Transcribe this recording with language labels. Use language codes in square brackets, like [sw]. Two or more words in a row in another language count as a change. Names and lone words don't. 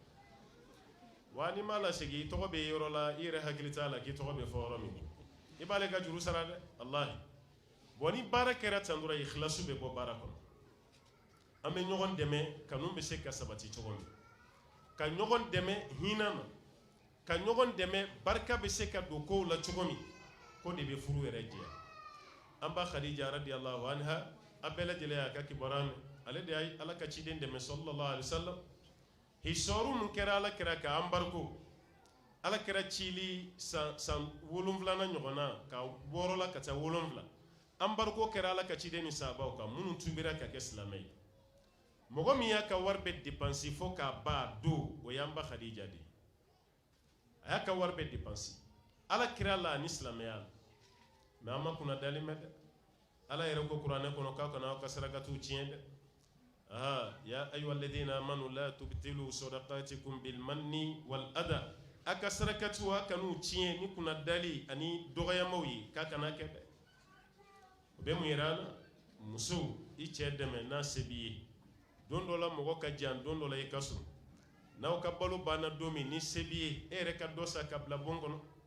[bm] wa n'i m'a lasigi i tɔgɔ bɛ yɔrɔ la i yɛrɛ hakili t'a la k'i tɔgɔ bɛ fɔ yɔrɔ min i b'ale ka juru sara dɛ walahi bon ni baara kɛra tan dɔrɔn ikhlasu bɛ bɔ baara kɔnɔ an bɛ ɲɔgɔn dɛmɛ kanu bɛ se ka sabati cogo min ka ɲɔgɔn dɛmɛ hinɛ na ka ɲɔgɔn dɛmɛ barika bɛ se ka don kow la cogo min ko de bɛ furu yɛrɛ diya an ba Khadija [ar] رضي الله عنها [bm] a bɛɛ lajɛlen y'a ka kibaruya mɛn ale de ye ala ka ciden dɛmɛ [ar] صلى الله عليه وسلم [bm] hisɔru mun kɛra ala kɛra ka embargo ala kɛra cili san 7 ɲɔgɔnna ka 6 la ka taa 7 embargo kɛra ala ka ciden ni sahabaw kan minnu tubira ka kɛ silamɛ ye mɔgɔ min y'a ka wari bɛ dépenser fo k'a ban don o y'an ba Khadija de a y'a ka wari bɛ dépenser ala kira la ni silamɛya la mais an ma kunna dali mɛn dɛ ala yɛrɛ ko kuranɛ kɔnɔ k'a kana aw ka sarakatiw tiɲɛ dɛ [ar] يا أيها الذين آمنوا لا تبطلوا صدقاتكم بالمن والأذى [bm] a ka sarakatiw a kan'u tiɲɛ ni kunna dali ani dɔgɔyamaw ye k'a kana kɛ dɛ o bɛ mun yira an na muso i cɛ dɛmɛ n'a se b'i ye don dɔ la mɔgɔ ka jan don dɔ la i ka so n'aw ka balo banna don min ni se b'i ye e yɛrɛ ka dɔ sa ka bila bon kɔnɔ